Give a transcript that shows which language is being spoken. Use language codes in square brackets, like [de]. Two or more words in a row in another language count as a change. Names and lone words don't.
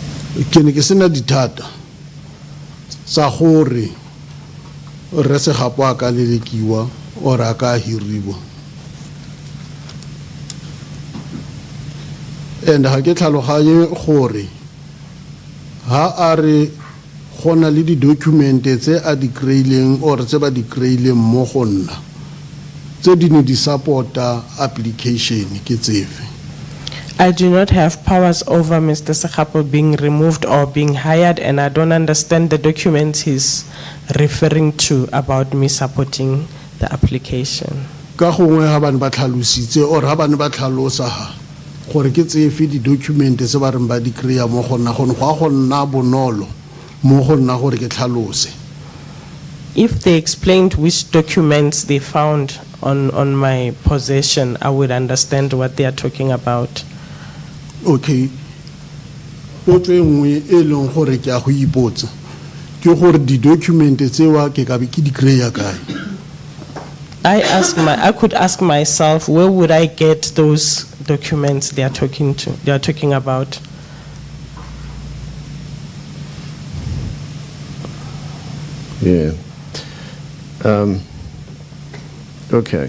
[tn] ke ne ke sena dithata sa gore re Segapo a ka lelekiwa or a ka hiriwa, and ha ke tlhaloganye gore ha a re gona le di document tse a di kreileng or tse ba di kreileng mo go nna tse di ne di supporta application ke tsefe. [en] I do not have powers over Mr. Segapo being removed or being hired, and I don't understand the documents he's referring to about me supporting the application. [tn] Ka gongwe ha bana ba tlhalositse or ha bana ba tlhalosa ha gore ke tsefe di document tse ba reng ba di kreya mo go nna go nna bonolo mo go nna gore ke tlhalose. [en] If they explained which documents they found on my possession, I would understand what they are talking about. [tn] Okay, potso e nngwe e leng gore ke a go ipotsa ke gore di document tsewa ke ka be ke di kreya kae? [en] I could ask myself, where would I get those documents they are talking about? Yeah. Okay.